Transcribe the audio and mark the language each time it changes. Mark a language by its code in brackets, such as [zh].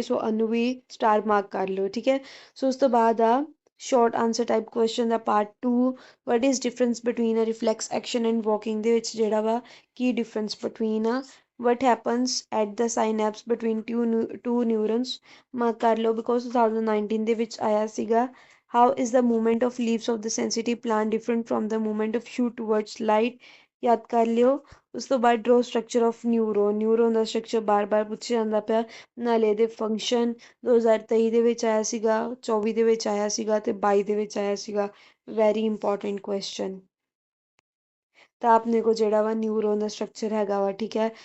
[pa] ਸੋ ਇਹਨੂੰ ਵੀ star mark ਕਰ ਲਓ, ਠੀਕ ਹੈ। ਸੋ ਉਸ ਤੋਂ ਬਾਅਦ ਆ [en] short answer type question ਦਾ part 2, what is difference between a reflex action and walking [pa] ਦੇ ਵਿੱਚ ਜਿਹੜਾ ਵਾ ਕੀ [en] difference between ਆ what happens at the synapse between two neurons [pa] mark ਕਰ ਲਓ ਬਿਕੋਜ਼ 2019 ਦੇ ਵਿੱਚ ਆਇਆ ਸੀਗਾ। [en] how is the movement of leaves of the sensitive plant different from the movement of shoot towards light [pa] ਯਾਦ ਕਰ ਲਿਓ। ਉਸ ਤੋਂ ਬਾਅਦ [en] draw structure of neuron [pa] ਦਾ structure ਬਾਰ-ਬਾਰ ਪੁੱਛਿਆ ਜਾਂਦਾ ਪਿਆ, ਨਾਲੇ ਇਹਦੇ ਫੰਕਸ਼ਨ 2023 ਦੇ ਵਿੱਚ ਆਇਆ ਸੀਗਾ, 24 ਦੇ ਵਿੱਚ ਆਇਆ ਸੀਗਾ ਤੇ 22 ਦੇ ਵਿੱਚ ਆਇਆ ਸੀਗਾ। Very important question. ਤਾਂ ਆਪਣੇ ਕੋਲ ਜਿਹੜਾ ਵਾ ਨਿਊਰੋਨ ਦਾ ਸਟਰਕਚਰ ਹੈਗਾ ਵਾ, ਠੀਕ ਹੈ।